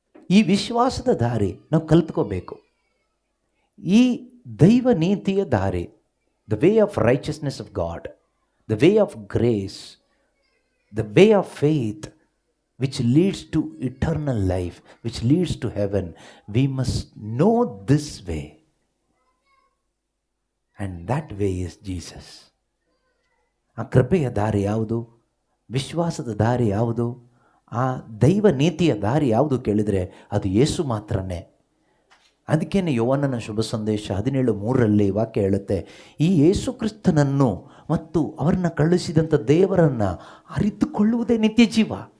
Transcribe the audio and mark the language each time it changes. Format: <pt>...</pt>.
<kn>ಈ ವಿಶ್ವಾಸದ ದಾರಿ ನಾವು ಕಲ್ತ್ಕೋಬೇಕು. ಈ ದೈವ ನೀತಿಯ ದಾರಿ,</kn> <en>The way of righteousness of God, the way of grace, the way of faith, which leads to eternal life, which leads to heaven. We must know this way, and that way is Jesus.</en> <kn>ಆ ಕೃಪೆಯ ದಾರಿ ಯಾವುದು? ವಿಶ್ವಾಸದ ದಾರಿ ಯಾವುದು? ಆ ದೈವ ನೀತಿಯ ದಾರಿ ಯಾವುದು ಕೇಳಿದರೆ ಅದು ಯೇಸು ಮಾತ್ರನೇ. ಅದಕ್ಕೇನೆ ಯೋಹಾನನ ಶುಭ ಸಂದೇಶ 17:3 ವಾಕ್ಯ ಹೇಳುತ್ತೆ, ಈ ಯೇಸು ಕ್ರಿಸ್ತನನ್ನು ಮತ್ತು ಅವರನ್ನು ಕಳುಹಿಸಿದಂಥ ದೇವರನ್ನು ಅರಿತುಕೊಳ್ಳುವುದೇ ನಿತ್ಯ ಜೀವ.</kn>